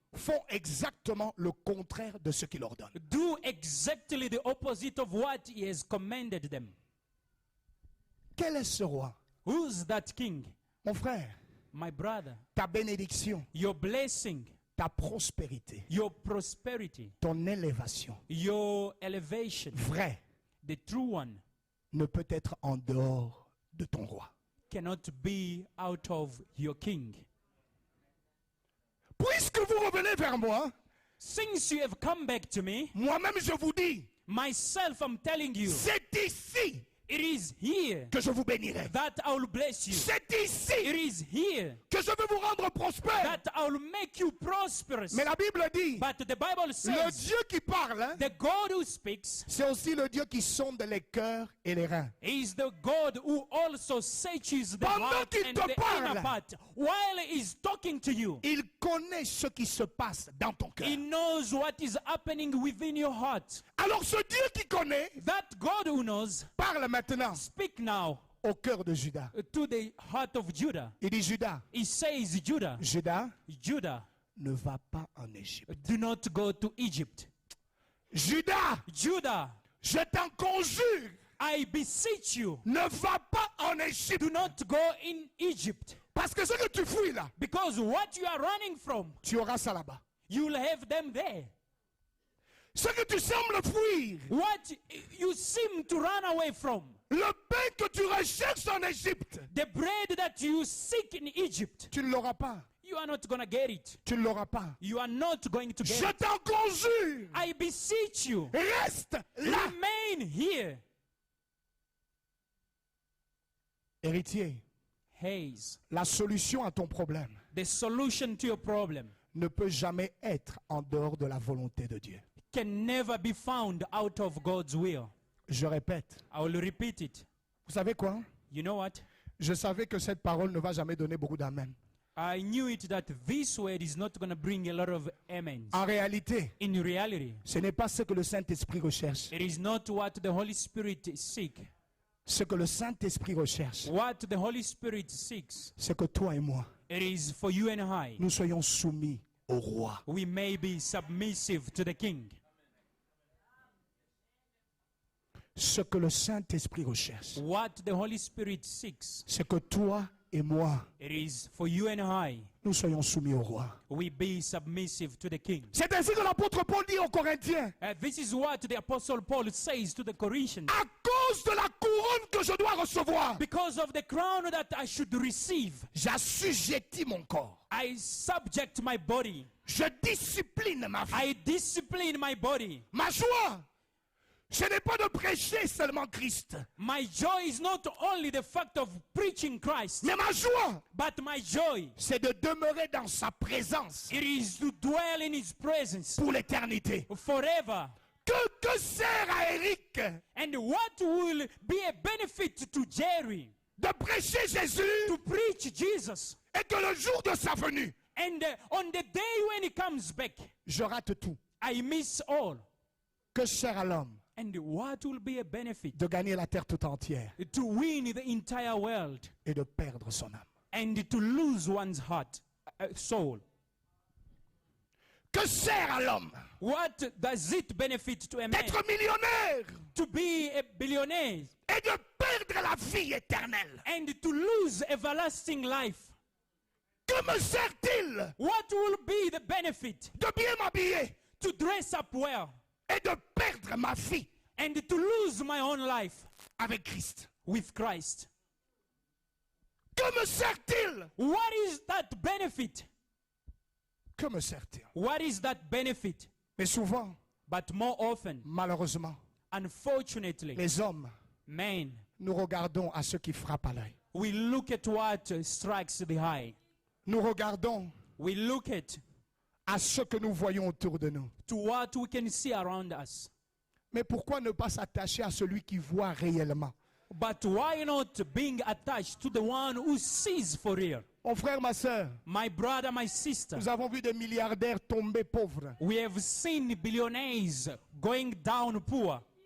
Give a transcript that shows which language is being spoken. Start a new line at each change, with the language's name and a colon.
French: font exactement le contraire de ce qu'il ordonne.
English: do exactly the opposite of what he has commanded them.
French: Quel est ce roi?
English: Who's that king?
French: Mon frère,
English: My brother,
French: ta bénédiction,
English: your blessing,
French: ta prospérité,
English: your prosperity,
French: ton élévation
English: your elevation,
French: vraie
English: the true one,
French: ne peut être en dehors de ton roi.
English: cannot be out of your king.
French: Puisque vous revenez vers moi,
English: Since you have come back to me,
French: moi-même je vous dis,
English: myself, I'm telling you,
French: c'est ici
English: it is here
French: que je vous bénirai.
English: that I will bless you.
French: C'est
English: It
French: ici
English: is here
French: que je vais vous rendre prospère.
English: that I will make you prosperous.
French: Mais la Bible dit,
English: But the Bible
French: le
English: says,
French: Dieu qui parle, hein,
English: the God who speaks
French: c'est aussi le Dieu qui sonde les cœurs et les reins.
English: is the God who also searches the
French: Pendant
English: heart
French: qu'il
English: and
French: te
English: the
French: parle,
English: inner part. While he's talking to you,
French: Il connaît ce qui se passe dans ton cœur.
English: he knows what is happening within your heart.
French: Alors ce Dieu qui connaît
English: That God who knows,
French: parle maintenant
English: speak now
French: au cœur de Judas.
English: to the heart of Judah.
French: Il dit, Judas,
English: He says, Judah,
French: Judas, ne va pas en Égypte.
English: do not go to Egypt.
French: Judas,
English: Judah,
French: je t'en conjure,
English: I beseech you,
French: ne va pas en Égypte.
English: do not go in Egypt.
French: Parce que ce que tu fouilles là,
English: Because what you are running from,
French: tu auras ça là-bas.
English: you will have them there.
French: Ce que tu sembles fuir,
English: What you seem to run away from,
French: le pain que tu recherches en Égypte,
English: the bread that you seek in Egypt,
French: tu ne l'auras pas.
English: you are not going to get it.
French: Tu ne l'auras pas.
English: You are not going to get
French: Je
English: it.
French: t'en conjure,
English: I beseech you,
French: reste là.
English: remain here.
French: Héritier,
English: Hayes,
French: la solution à ton problème
English: the solution to your problem
French: ne peut jamais être en dehors de la volonté de Dieu.
English: can never be found out of God's will.
French: Je répète.
English: I will repeat it.
French: Vous savez quoi?
English: You know what?
French: Je savais que cette parole ne va jamais donner beaucoup d'amen.
English: I knew it that this word is not going to bring a lot of amens.
French: En réalité,
English: In reality,
French: ce n'est pas ce que le Saint-Esprit recherche.
English: it is not what the Holy Spirit seeks.
French: Ce que le Saint-Esprit recherche,
English: What the Holy Spirit seeks,
French: c'est que toi et moi,
English: it is for you and I.
French: nous soyons soumis au roi.
English: We may be submissive to the King.
French: Ce que le Saint-Esprit recherche,
English: What the Holy Spirit seeks,
French: c'est que toi et moi,
English: it is for you and I.
French: nous soyons soumis au roi.
English: We be submissive to the King.
French: C'est ainsi que l'apôtre Paul dit aux Corinthiens,
English: This is what the Apostle Paul says to the Corinthians.
French: à cause de la couronne que je dois recevoir,
English: Because of the crown that I should receive,
French: j'assujettis mon corps.
English: I subject my body.
French: Je discipline ma vie.
English: I discipline my body.
French: Ma joie, ce n'est pas de prêcher seulement Christ,
English: My joy is not only the fact of preaching Christ,
French: mais ma joie,
English: but my joy,
French: c'est de demeurer dans sa présence
English: it is to dwell in His presence
French: pour l'éternité.
English: forever.
French: Que sert à Eric
English: And what will be a benefit to Jerry
French: de prêcher Jésus
English: to preach Jesus?
French: et que le jour de sa venue,
English: And on the day when He comes back,
French: je rate tout?
English: I miss all.
French: Que sert à l'homme
English: And what will be a benefit
French: de gagner la terre tout entière
English: to win the entire world
French: et de perdre son âme?
English: and to lose one's heart, soul?
French: Que sert à l'homme
English: What does it benefit to a man
French: d'être millionnaire
English: to be a billionaire
French: et de perdre la vie éternelle?
English: and to lose everlasting life?
French: Que me sert-il
English: What will be the benefit
French: de bien m'habiller
English: to dress up well
French: et de perdre ma vie
English: and to lose my own life
French: avec Christ?
English: with Christ?
French: Que me sert-il?
English: What is that benefit?
French: Que me sert-il?
English: What is that benefit?
French: Mais souvent,
English: But more often,
French: malheureusement,
English: unfortunately,
French: les hommes,
English: men,
French: nous regardons à ce qui frappe à l'œil.
English: we look at what strikes the eye.
French: Nous regardons
English: We look at
French: à ce que nous voyons autour de nous.
English: to what we can see around us.
French: Mais pourquoi ne pas s'attacher à celui qui voit réellement?
English: But why not being attached to the one who sees for real?
French: Mon frère, ma soeur,
English: My brother, my sister,
French: nous avons vu des milliardaires tomber pauvres.
English: we have seen billionaires going down poor.